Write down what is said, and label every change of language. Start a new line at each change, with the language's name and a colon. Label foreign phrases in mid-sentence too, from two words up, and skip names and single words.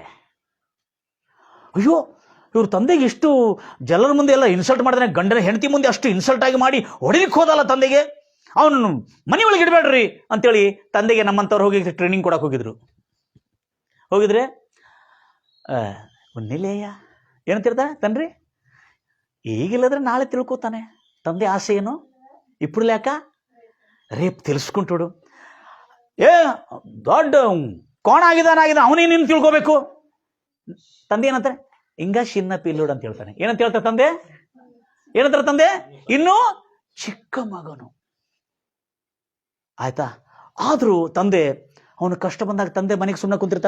Kannada: ಅಯ್ಯೋ, ಇವ್ರ ತಂದೆಗೆ ಎಷ್ಟು ಜನರ ಮುಂದೆ ಎಲ್ಲ ಇನ್ಸಲ್ಟ್ ಮಾಡಿದ್ರೆ, ಗಂಡನ ಹೆಂಡತಿ ಮುಂದೆ ಅಷ್ಟು ಇನ್ಸಲ್ಟ್ ಆಗಿ ಮಾಡಿ ಹೊಡಿಲಿಕ್ಕೆ ಹೋದಲ್ಲ ತಂದೆಗೆ, ಅವನು ಮನೆ ಒಳಗೆ ಇಡಬೇಡ್ರಿ ಅಂತೇಳಿ ತಂದೆಗೆ ನಮ್ಮಂಥವ್ರು ಹೋಗಿ ಟ್ರೈನಿಂಗ್ ಕೊಡಕ್ಕೆ ಹೋಗಿದ್ರೆ ಒಂದಿಲ್ಲೇಯ ಏನಂತಿರ್ತಾರೆ ತನ್ರಿ, ಈಗಿಲ್ಲದ್ರೆ ನಾಳೆ ತಿಳ್ಕೊತಾನೆ. ತಂದೆ ಆಸೆ ಏನು?
Telugu: ఇప్పుడు లేక రేపు తెలుసుకుంటాడు.
Kannada: ದೊಡ್ಡ ಕೋಣ ಆಗಿದ್ದಾನ ಅವನೇ ನೀನು ತಿಳ್ಕೋಬೇಕು. ತಂದೆ ಏನಂತಾರೆ? ಹಿಂಗ
Telugu: చిన్న పిల్లోడు
Kannada: ಅಂತ ಹೇಳ್ತಾನೆ. ಏನಂತ ಹೇಳ್ತಾರೆ ತಂದೆ? ಏನಂತಾರೆ ತಂದೆ? ಇನ್ನೂ ಚಿಕ್ಕ ಮಗನು. ಆಯ್ತಾ? ಆದ್ರೂ ತಂದೆ, ಅವನು ಕಷ್ಟ ಬಂದಾಗ ತಂದೆ ಮನೆಗೆ ಸುಮ್ಮನೆ ಕುಂತಿರ್ತಾನೆ.